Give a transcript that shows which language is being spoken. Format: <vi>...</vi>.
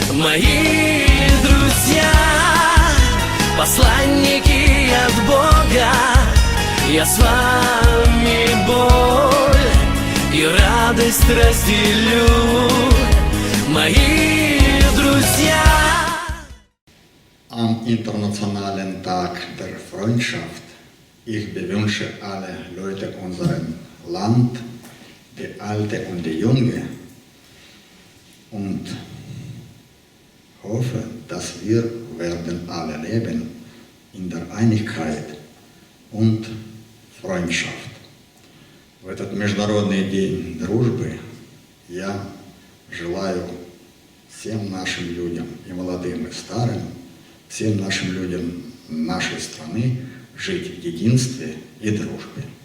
<ru>Мои друзья, посланники от Бога, я с вами боль и радость разделю. Мои друзья.</ru> <de>Am Internationalen Tag der Freundschaft, ich bewünsche alle Leute unserem Land, die Alte und die Junge, und hoffe, dass wir werden alle leben in der Einigkeit und Freundschaft.</de> <ru>В этот Международный день дружбы я желаю всем нашим людям, и молодым, и старым, всем нашим людям нашей страны жить в единстве и дружбе.</ru>